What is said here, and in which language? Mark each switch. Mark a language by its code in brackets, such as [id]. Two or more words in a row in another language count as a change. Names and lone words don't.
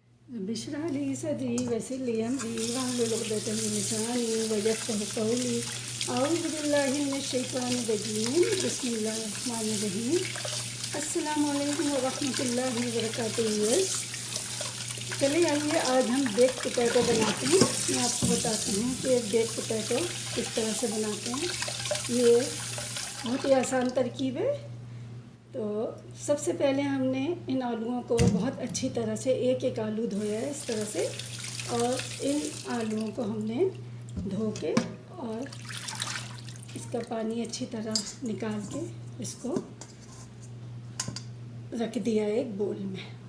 [ar] اشرح لي صدري ويسر أمري واحلل عقدة من لساني يفقهوا قولي أعوذ بالله من الشيطان الرجيم بسم الله الرحمن الرحيم. السلام عليكم ورحمة الله وبركاته. [hi] चलिए आइए आज हम [en] bake potato [hi] बनाते हैं। मैं आपको बताती हूँ कि [en] bake potato [hi] किस तरह से बनाते हैं। ये बहुत ही आसान तरकीब है। तो सबसे पहले हमने इन आलूओं को बहुत अच्छी तरह से एक एक आलू धोया है इस तरह से, और इन आलूओं को हमने धो के और इसका पानी अच्छी तरह निकाल के इसको रख दिया है एक बोल में।